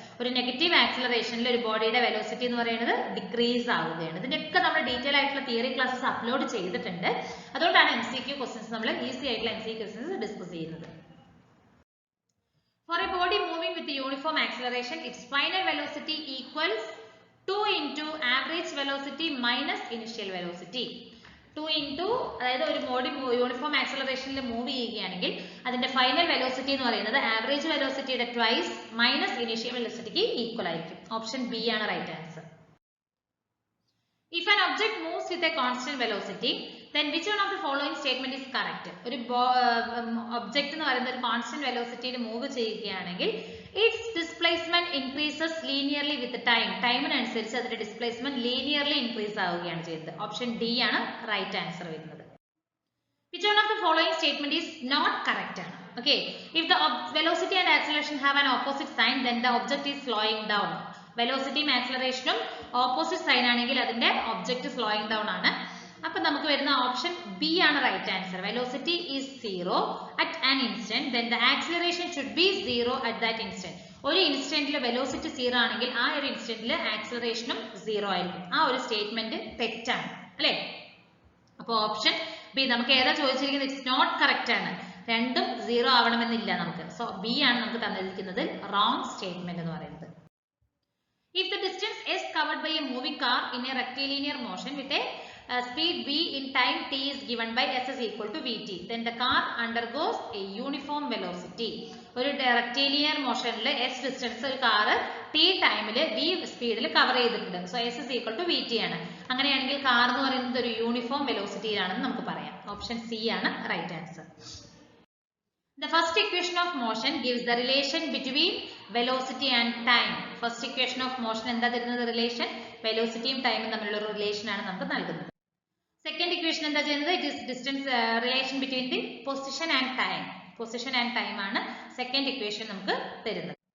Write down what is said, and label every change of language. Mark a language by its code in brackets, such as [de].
[ml] ഒരു നെഗറ്റീവ് ആക്സിലറേഷനിൽ ഒരു ബോഡിയുടെ വെലോസിറ്റി എന്ന് പറയുന്നത് ഡിക്രീസ് ആവുകയാണ്. ഇതിന്റെയൊക്കെ നമ്മൾ ഡീറ്റെയിൽ ആയിട്ടുള്ള തിയറി ക്ലാസ്സസ് അപ്ലോഡ് ചെയ്തിട്ടുണ്ട്. അതുകൊണ്ടാണ് MCQ ക്വസ്റ്റ്യൻസ് നമ്മൾ ഈസി ആയിട്ടുള്ള MCQ ക്വസ്റ്റ്യൻസ് ഡിസ്കസ് ചെയ്യുന്നത്. [en] For a body moving with uniform acceleration, its final velocity equals 2 into average velocity minus initial velocity. [ml] 2 into, അതായത് ഒരു ബോഡി യൂണിഫോം ആക്സിലറേഷനിൽ മൂവ് ചെയ്യുകയാണെങ്കിൽ അതിന്റെ ഫൈനൽ വെലോസിറ്റി എന്ന് പറയുന്നത് average വെലോസിറ്റിയുടെ twice minus initial വെലോസിറ്റിക്ക് equal ആയിരിക്കും. Option B ആണ് right answer. [en] If an object moves with a constant velocity, then which one of the following statement is correct? [ml] ഒരു object എന്ന് പറയുന്ന ഒരു constant velocity യിൽ move ചെയ്യുകയാണെങ്കിൽ [en] its displacement increases linearly with time. [ml] ടൈമിനനുസരിച്ച് അതിന്റെ displacement linearly increase ആവുകയാണ് ചെയ്യുന്നത്. Option D ആണ് റൈറ്റ് ആൻസർ വരുന്നത്. [en] Which one of the following statement is not correct? Okay, if the velocity and acceleration have an opposite sign, then the object is slowing down. [ml] Velocity and acceleration opposite sign ആണെങ്കിൽ അതിന്റെ object slowing down ആണ്. അപ്പോൾ നമുക്ക് വരുന്ന option B ആണ് right answer. [en] Velocity is 0 at an instant, then the acceleration should be 0 at that instant. [ml] ഒരു ഇൻസ്റ്റന്റിൽ velocity 0 ആണെങ്കിൽ ആ ഒരു ഇൻസ്റ്റന്റിൽ ആക്സിലറേഷനും 0 ആയിരിക്കും. ആ ഒരു സ്റ്റേറ്റ്മെന്റ് തെറ്റാണ് അല്ലേ? അപ്പോൾ ഓപ്ഷൻ ബി നമുക്ക് ഏതാ ചോദിച്ചിരിക്കുന്നത്? [en] it's not correct [ml] ആണ്. രണ്ടും 0 ആവണമെന്നില്ല നമുക്ക്. സോ ബി ആണ് നമുക്ക് തന്നിരിക്കുന്നത് റോങ് സ്റ്റേറ്റ്മെന്റ് എന്ന് പറയുന്നത്. [en] If the distance is covered by a moving car in a rectilinear motion with a speed v in time t is given by s is equal to vt, then the car undergoes a uniform velocity. [ml] ഒരു rectilinear motionൽ s distance ഒരു car t ടൈമിൽ v സ്പീഡിൽ cover ചെയ്തിട്ടുണ്ട്. [en] So s is equal to vt ആണ്. [ml] അങ്ങനെയാണെങ്കിൽ car എന്ന് പറയുന്നത് ഒരു യൂണിഫോം വെലോസിറ്റിയിലാണെന്ന് നമുക്ക് പറയാം. ഓപ്ഷൻ സി ആണ് right answer. [en] The first equation of motion gives the relation between velocity and time. First equation of motion എന്താ തരുന്നത്? [ml] റിലേഷൻ വെലോസിറ്റിയും ടൈമും തമ്മിലുള്ള ഒരു റിലേഷൻ ആണ് നമുക്ക് നൽകുന്നത്. സെക്കൻഡ് ഇക്വേഷൻ എന്താ ചെയ്യുന്നത്? [en] It is distance relation between the position and time. [ml] Position and time ആണ് സെക്കൻഡ് ഇക്വേഷൻ നമുക്ക് തരുന്നത്.